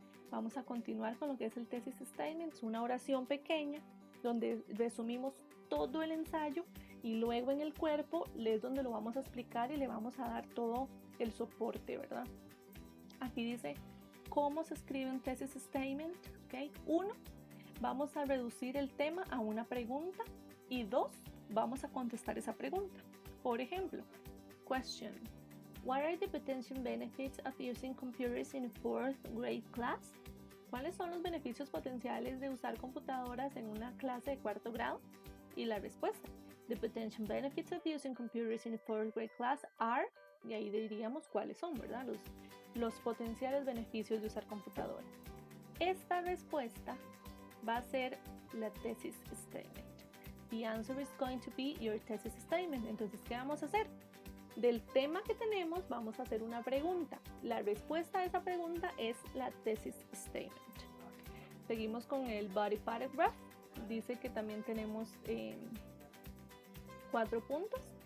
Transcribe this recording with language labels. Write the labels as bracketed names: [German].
[Spanish] Vamos a continuar con lo que es el Thesis Statement, es una oración pequeña donde resumimos todo el ensayo, y luego en el cuerpo es donde lo vamos a explicar y le vamos a dar todo el soporte, ¿verdad? Aquí dice cómo se escribe un thesis statement. ¿Okay? 1, vamos a reducir el tema a una pregunta, y 2, vamos a contestar esa pregunta. Por ejemplo, [English] question: What are the potential benefits of using computers in 4th grade class? [Spanish] ¿Cuáles son los beneficios potenciales de usar computadoras en una clase de 4º grado? Y la respuesta: [English] The potential benefits of using computers in 4th grade class are, [Spanish] y ahí diríamos cuáles son, ¿verdad? Los potenciales beneficios de usar computadoras. Esta respuesta va a ser la thesis statement. [English] The answer is going to be your thesis statement. [Spanish] Entonces, ¿qué vamos a hacer? Del tema que tenemos vamos a hacer una pregunta. La respuesta a esa pregunta es la thesis statement. Seguimos con el body paragraph. Dice que también tenemos 4 puntos.